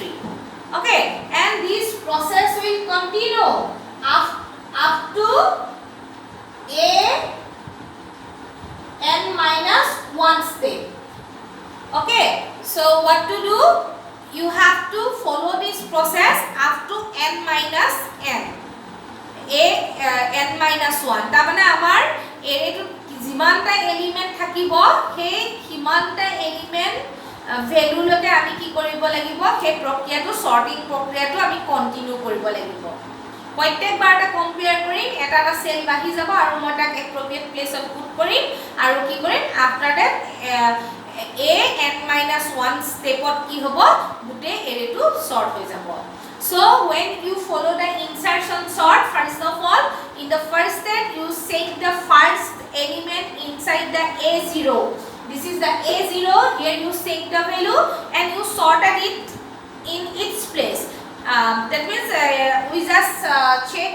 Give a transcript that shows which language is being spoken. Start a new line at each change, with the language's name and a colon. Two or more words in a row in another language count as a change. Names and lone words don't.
English: Okay, and this process will continue up to A n minus 1 step. Okay, so what to do? You have to follow this process up to n minus n. n minus 1.
Assamese: তাৰমানে আমাৰ এটো যিমানটা এলিমেন্ট থাকিব সেই সিমানটা
English: element value
Assamese: লকে আমি কি কৰিব লাগিব সেই প্ৰক্ৰিয়াটো সৰ্টিং প্ৰক্ৰিয়াটো আমি কন্টিনিউ কৰিব লাগিব প্ৰত্যেকবাৰ এটা কম্পেয়াৰ কৰিম এটা সেল বাহি যাব আৰু মই তাক
English: appropriate place put
Assamese: কৰিম আৰু কি কৰিম
English: after that a n minus 1
Assamese: স্টেপত কি হ'ব গুটে এৰেটো সৰ্ট হৈ যাব so
English: when you follow the insertion sort first of all in the first step you set the first element inside the a0 this is the a0 here you set the value and you sorted it in its place that means we just check